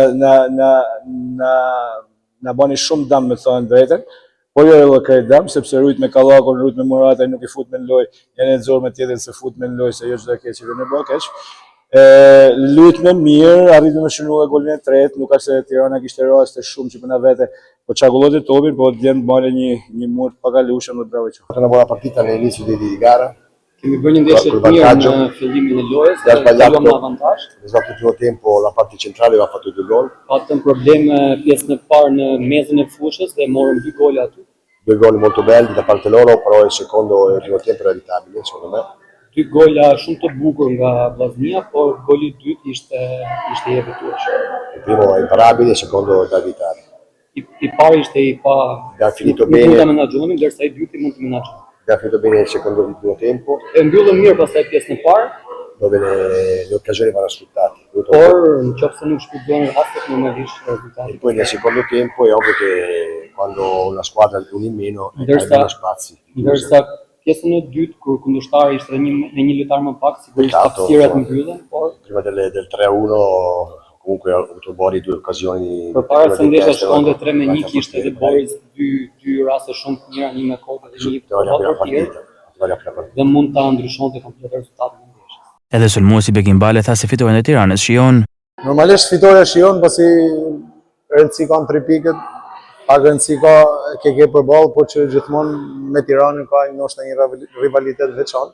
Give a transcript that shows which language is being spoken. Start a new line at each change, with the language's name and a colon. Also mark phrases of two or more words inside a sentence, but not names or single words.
Albanian: na bani shumë dam me thonë drejten, por jo edhe krejt dam, sepse rujt me Kallakon, rujt me Murata, nuk i fut me në loj, janë e zorë me tjetër se fut me në loj, se jo që dhe keq, që në bëhë keq. Lujt me mirë, arritëm me shënu dhe golin e tretë, nuk ashtë se Tirana kishte raste shumë që përna vete, po çagullot e topin, po djemë bane një murë pakalushëm dhe bravo që.
Italian: Una buona partita all'inizio di gara.
Albanian: Kemi bërë një ndeshje të mirë në fillimin e lojës, kaluam në avantazh.
Italian: Esatto, il primo tempo la parte centrale aveva fatto 2 gol.
Albanian: Patëm probleme pjesën e parë në mezën e fushës dhe morëm 2 gole aty.
Italian: 2 gol molto belli da parte loro, però il secondo e il primo tempo era evitabile, secondo me.
Albanian: 2 gola shumë të bukur nga vllaznia, por goli i dytë ishte i evitueshëm.
Italian: Il primo è imparabile, il secondo è da evitare.
Albanian: I pari ishte i pa
Italian: finito bene.
Albanian: Mund ta menaxhonim, ndërsa i dyti mund të menaxhonim.
Italian: Abbiamo finito bene il primo tempo.
Albanian: E mbyllëm mirë pastaj pjesën e parë.
Italian: Dove le occasioni vanno sfruttate.
Albanian: Por nëse nuk shfrytëzohen rastet normalisht risultati.
Italian: E poi nel secondo tempo è ovvio che quando una squadra ha un in meno ha meno spazi.
Albanian: Ndërsa pjesën e dytë kur kundërshtari ishte me një lojtar më pak, sigurisht hapësirat mbyllen, por
Italian: prima del 3-1 comunque ha avuto Bori 2 occasioni.
Albanian: Përpara se ndeshja shkonte 3-1 kishte edhe Boris 2 raste shumë të mira, një me kodë dhe një tjetër. Dhe mund ta ndryshonte komplet rezultatin e ndeshjes. Edhe sulmuesi Bekim Bale tha se fitoren e Tiranës shijon. Normalisht fitoria shijon pasi rëndësi kanë 3 pikët, pak rëndësi ka ke përballë, por që gjithmonë me Tiranën ka ndoshta një rivalitet veçantë.